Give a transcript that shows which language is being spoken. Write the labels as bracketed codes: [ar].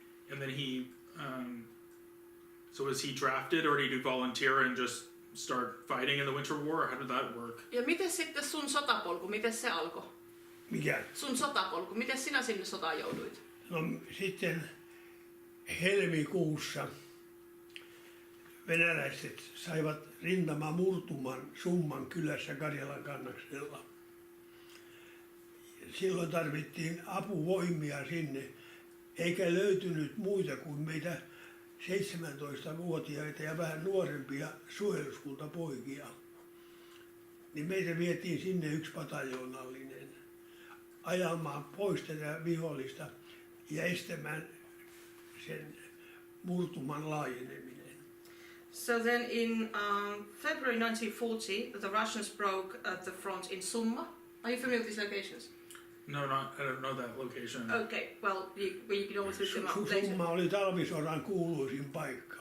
[en] And then he, so was he drafted, or did he volunteer and just start fighting in the Winter War? Or how did that work? [fi] Ja miten sitten sun sotapolku, miten se alkoi? Mikä? Sun sotapolku, miten sinä sinne sotaan jouduit? No sitten helmikuussa venäläiset saivat rintamamurtuman Summan kylässä Karjalan kannaksella. Silloin tarvittiin apuvoimia sinne, eikä löytynyt muita kuin meitä 17-vuotiaita ja vähän nuorempia suojeluskuntapoikia. Niin meitä vietiin sinne 1 pataljoonallinen ajamaan pois tätä vihollista ja estämään sen murtuman laajeneminen. [en] So then in February 1940, the Russians broke the front in Summa. Are you familiar with these locations? No, I don't know that location. Okay, well, you can always look them up later. [fi] Summa oli talvisodan kuuluisin paikka.